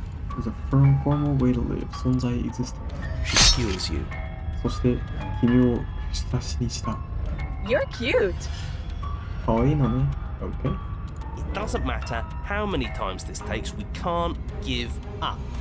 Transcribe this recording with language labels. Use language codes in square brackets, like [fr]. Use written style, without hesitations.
[en] There's a formal way to live. 存在 existence. She skewers you. [ja] そして君を串刺しにした。 [en] You're cute. [ja] かわいいのね。Okay. [en] It doesn't matter how many times this takes, we can't give up.